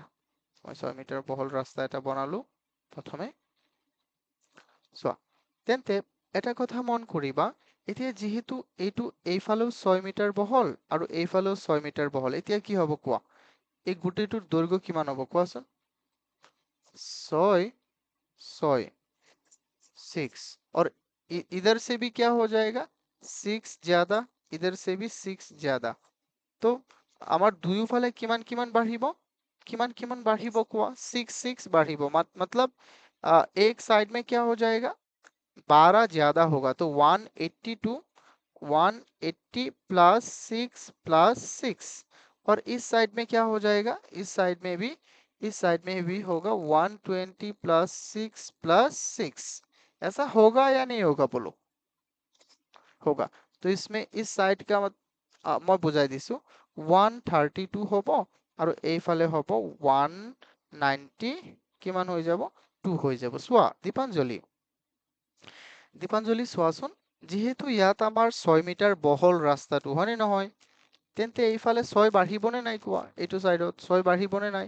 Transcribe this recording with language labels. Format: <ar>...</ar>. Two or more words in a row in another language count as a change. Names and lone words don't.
<as>মই 6 মিটাৰ বহল ৰাস্তা এটা বনালো প্ৰথমে। চোৱা, তেন্তে এটা কথা মন কৰিবা, এতিয়া যিহেতু এইটো এইফালেও 6 মিটাৰ বহল আৰু এইফালেও 6 মিটাৰ বহল, এতিয়া কি হ'ব কোৱা? এই গোটেইটোৰ দৈৰ্ঘ্য কিমান হ'ব কোৱাচোন? 6 6 6,</as> <hi>और इधर से भी क्या हो जाएगा? 6 ज्यादा, इधर से भी 6 ज्यादा।</hi> <as>তো আমাৰ দুয়োফালে কিমান কিমান বাঢ়িব? কিমান কিমান বাঢ়িব কোৱা?</as> <hi>6 6 बढ़िबो, मतलब एक साइड में क्या हो जाएगा? 12 ज्यादा होगा, तो 182 180 प्लस 6 प्लस 6, और इस साइड में क्या हो जाएगा? इस साइड में भी होगा 120 प्लस 6 प्लस 6। ऐसा होगा या नहीं होगा बोलो? होगा। तो इसमें इस साइड का मैं</hi> <as>বুজাই দিছোঁ, 132 হ'ব আৰু এইফালে হ'ব 190 কিমান হৈ যাব? 2 হৈ যাব। চোৱা দীপাঞ্জলি চোৱাচোন, যিহেতু ইয়াত আমাৰ 6 মিটাৰ বহল ৰাস্তাটো, হয়নে নহয়? তেন্তে এইফালে 6 বাঢ়িবনে নাই কোৱা? এইটো চাইডত 6 বাঢ়িবনে নাই?</as>